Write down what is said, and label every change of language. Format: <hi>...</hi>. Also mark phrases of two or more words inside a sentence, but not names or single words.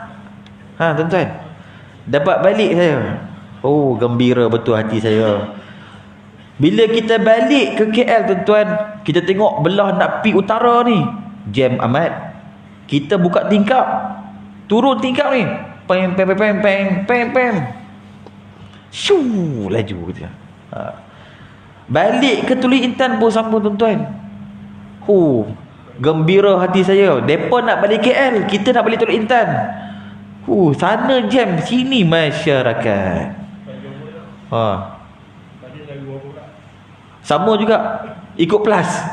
<ms>Tuan-tuan. Dapat balik saya. Oh, gembira betul hati saya. Bila kita balik ke KL, tuan-tuan, kita tengok belah nak pi utara ni, jam amat. Kita buka tingkap, turun tingkap ni, pem pem pem pem pem pem, shoo, laju kita. Balik ke Tuli Intan pun sama, tuan-tuan. Gembira hati saya. Depa nak balik KL, kita nak balik Tuli Intan. Sana jam, sini masyarakat. Sama juga, ikut plus.</ms>